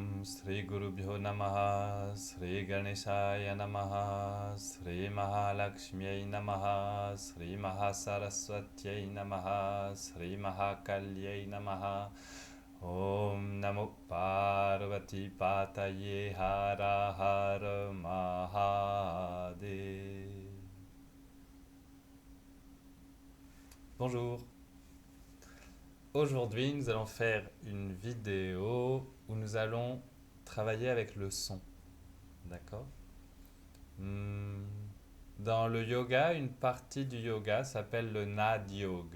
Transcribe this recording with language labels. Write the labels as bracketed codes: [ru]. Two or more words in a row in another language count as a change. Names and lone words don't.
[sa] श्री गुरुभ्यो नमः, श्री गणेशाय नमः, श्री महालक्ष्म्यै नमः, श्री महासरस्वत्यै नमः, श्री महाकाल्यै नमः. ॐ नमो पार्वती पतये हर हर महादेव. [fr] Bonjour. Aujourd'hui, nous allons faire une vidéo où nous allons travailler avec le son. D'accord? Dans le yoga, une partie du yoga s'appelle le Nad Yoga.